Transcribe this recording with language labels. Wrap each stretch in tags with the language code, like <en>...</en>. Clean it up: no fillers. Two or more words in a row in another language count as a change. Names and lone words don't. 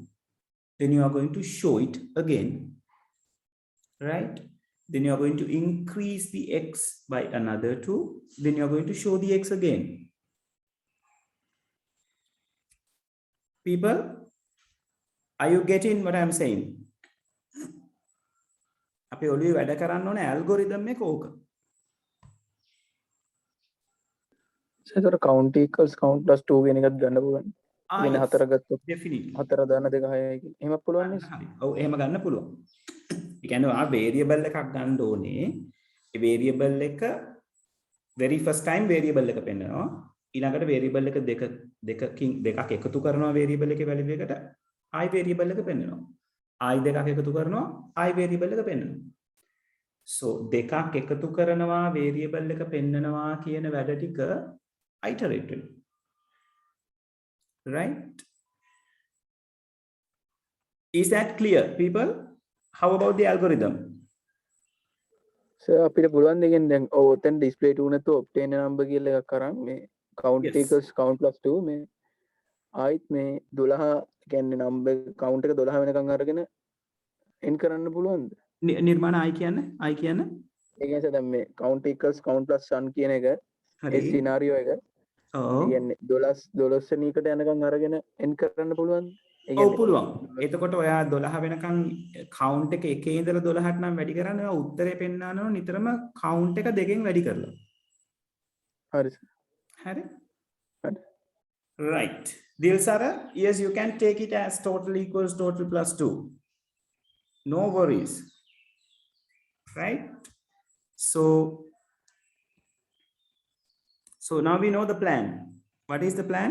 <en>Then you are going to show it again, right? Then you are going to increase the x by another 2. Then you are going to show the x again. People, are you getting what I'm saying?</en> <si>අපි ඔළුවේ වැඩ කරන්න ඕනේ ඇල්ගොරිතම් එක ඕක.</si> <en>So count equals count plus 2</en> <si>කියන එකත් ගන්න පුළුවන්. කියන්නේ</si> <en>yes,</en> <si>4 ගත්තොත්</si> <en>definitely.</en> <si>4 දාන 2 6යි කියලා. එහෙම පුළුවන් නේද? හරි. ඔව් එහෙම ගන්න පුළුවන්. ඒ කියන්නේ ආ variable එකක් ගන්න ඕනේ. ඒ variable එක</si> <en>very first time</en> <si>variable එක පෙන්නනවා. ඊළඟට variable එක දෙකක් එකතු කරනවා variable එකේ value එකට. ආයි variable එක පෙන්නනවා. ආයි දෙකක් එකතු කරනවා. ආයි variable එක පෙන්නනවා. so දෙකක් එකතු කරනවා variable එක පෙන්නනවා කියන වැඩ ටික iterative.</si> <en>Right? Is that clear, people? How about the algorithm?</en> <si>සර් අපිට පුළුවන් දෙකෙන් දැන් ඔව් ඔතෙන් ඩිස්ප්ලේ 2 නැතුව</si> <en>obtain number</en> <si>කියලා එකක් කරන් මේ count</si> <en>Yes. equals count plus 2</en> <si>මේ ආයිත් මේ 12 කියන්නේ</si> <en>number count</en> <si>එක 12 වෙනකන් අරගෙන end කරන්න පුළුවන්ද? නිර්මාණ I කියන්නේ ඒ කියන්නේ දැන් මේ</si> <en>count equals count plus 1</en> <si>කියන එක හරි. ඒ සිනාරියෝ එක ඔව්. ඒ කියන්නේ 12 වෙනි එකට යනකම් අරගෙන end කරන්න පුළුවන්ද? ඔව් පුළුවන්. එතකොට ඔයා 12 වෙනකන් count එක එකේ ඉඳලා 12ට නම් වැඩි කරන්න ඔයා උත්තරේ පෙන්නනවා නිතරම count එක දෙකෙන් වැඩි කරලා. හරි. හරි. හරි.</si> <en>Right. Dilsara, yes, you can take it as total equals total plus 2. No worries. Right? So now we know the plan. What is the plan?</en>